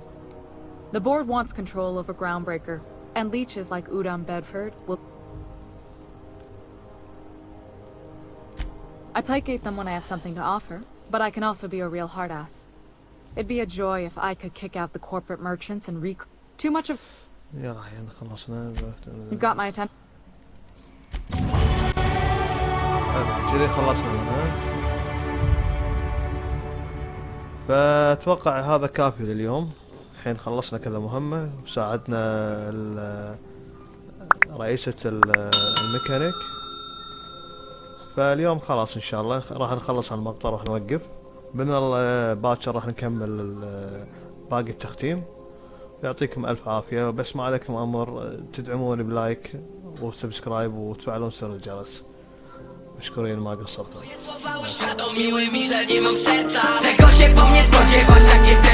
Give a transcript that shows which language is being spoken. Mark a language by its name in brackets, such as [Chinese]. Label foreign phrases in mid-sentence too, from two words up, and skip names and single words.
[English] The board wants control over Groundbreaker, and leeches like Udom Bedford will... I placate them when I have something to offer, but I can also be a real hard-ass. It'd be a joy if I could kick out the corporate merchants and too much of... You've got my attention. [Arabic] كذا خلصنا منها. فأتوقع هذا كافي لليوم. الحين خلصنا كذا مهمة وساعدنا رئيسة الميكانيك. فاليوم خلاص ان شاء الله راح نخلص المقطع راح نوقف. بإذن الله باكر راح نكمل باقي التختيم. يعطيكم الف عافية، بس ما عليكم امر تدعموني بلايك وسبسكرايب وتفعلون زر الجرس. مشكورين ما قصرتوا. [Polish] Świadomiły mi, że nie mam serca. Czego się po mnie spodziewasz, jak